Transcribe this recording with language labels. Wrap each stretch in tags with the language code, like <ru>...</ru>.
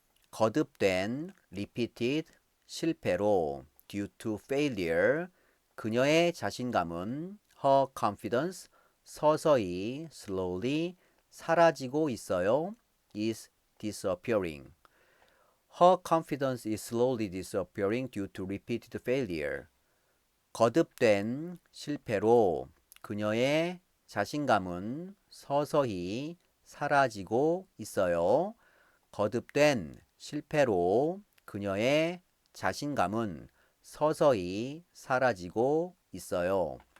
<ko>거듭된</ko> <en>repeated</en> <ko>실패로</ko> <en>due to failure</en> <ko>그녀의 자신감은</ko> <en>her confidence</en> <ko>서서히</ko> <en>slowly</en> <ko>사라지고 있어요.</ko> <en>is disappearing. Her confidence is slowly disappearing due to repeated failure.</en> <ko>거듭된 실패로 그녀의 자신감은 서서히 사라지고 있어요. 거듭된 실패로 그녀의 자신감은 서서히 사라지고 있어요.</ko>